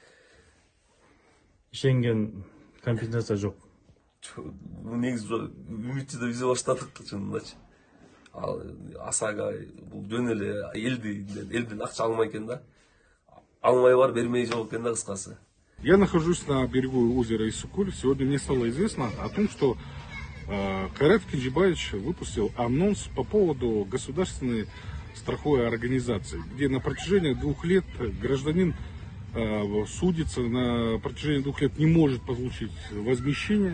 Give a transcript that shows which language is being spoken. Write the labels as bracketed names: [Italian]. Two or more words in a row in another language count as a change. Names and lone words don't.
[Kyrgyz] Ишенген компенсация жок. Негизи үмүтчү да үзе баштадык чынындачы. Ал ОСАГО бул жөн эле элдин акча алмай экен да. Алмай бар, бермей жок экен да, кыскасы. [Russian] Я нахожусь на берегу озера Иссык-Куль. Сегодня мне стало известно о том, что Кайрат Кинжибаевич выпустил анонс по поводу государственной страховой организации, где на протяжении 2 лет гражданин судится, на протяжении 2 лет не может получить возмещение.